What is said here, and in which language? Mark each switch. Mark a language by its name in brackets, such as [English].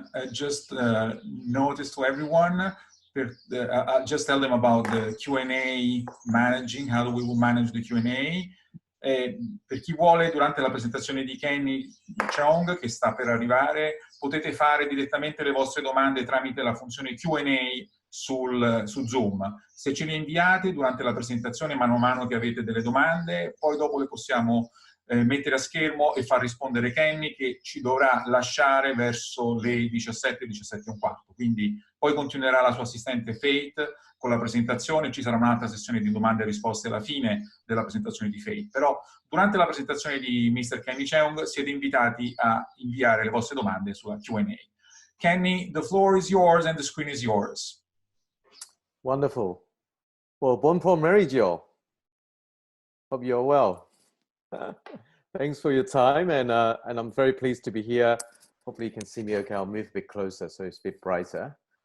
[English] Just notice to everyone, I'll just tell them about the Q&A managing, how we will manage the Q&A. [Italian] Per chi vuole, durante la presentazione di Kenny Cheung, che sta per arrivare, potete fare direttamente le vostre domande tramite la funzione Q&A su Zoom. Se ce le inviate durante la presentazione, mano a mano che avete delle domande, poi dopo le possiamo mettere a schermo e far rispondere Kenny, che ci dovrà lasciare verso le 17, 17 e un quarto. Quindi poi continuerà la sua assistente Faith con la presentazione, ci sarà un'altra sessione di domande e risposte alla fine della presentazione di Faith. Però durante la presentazione di Mr. Kenny Cheung siete invitati a inviare le vostre domande sulla Q&A. [English] Kenny, the floor is yours and the screen is yours. Wonderful. Well, [Italian] buon pomeriggio. [English] Hope you're well. Thanks for your time, and I'm very pleased to be here. Hopefully you can see me okay. I'll move a bit closer so it's a bit brighter.